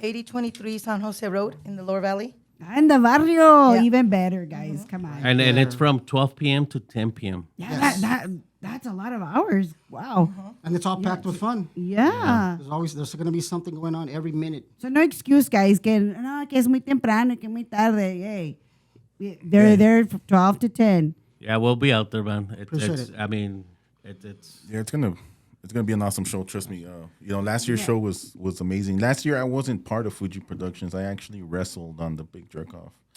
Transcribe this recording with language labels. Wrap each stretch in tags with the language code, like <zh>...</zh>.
<en>8023 San Jose Road in the Lower Valley. In the barrio. Yeah. Even better, guys. Come on. And it's from 12 p.m. to 10 p.m. Yeah, Yes. that's a lot of hours. Wow. And it's all packed with fun. Yeah. There's going to be something going on every minute. So no excuse, guys.</en> <es>Que es muy temprano, que muy tarde.</es> <en>Hey, they're there from 12 to 10. Yeah, we'll be out there, man. Appreciate it. I mean, it's Yeah, it's gonna be an awesome show. Trust me. Last year's show was amazing. Last year I wasn't part of Fuji Productions. I actually wrestled on the Big Jerk Off.</en>